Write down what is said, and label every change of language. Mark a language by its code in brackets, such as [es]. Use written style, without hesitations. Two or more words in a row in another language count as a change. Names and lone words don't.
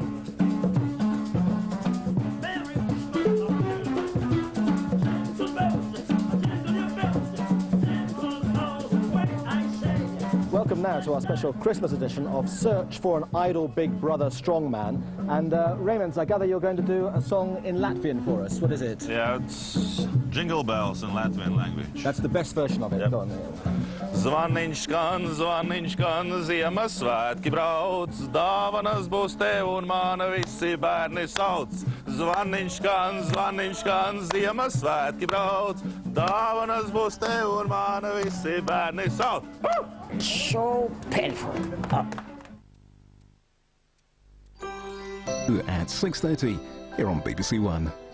[en] Welcome now to our special Christmas edition of Search for an Idol Big Brother Strongman. And Raymond, I gather you're going to do a song in Latvian for us. What is it? Yeah, it's Jingle Bells in Latvian language. That's the best version of it. Yep. Go on there. [lv] Zvaniņš skan, Ziemassvētki brauc, dāvanas būs tev un mana visi bērni sauc. Zvaniņš skan, Ziemassvētki brauc, dāvanas būs tev un mana visi bērni sauc. [en] So painful. At 6:30 here on BBC One.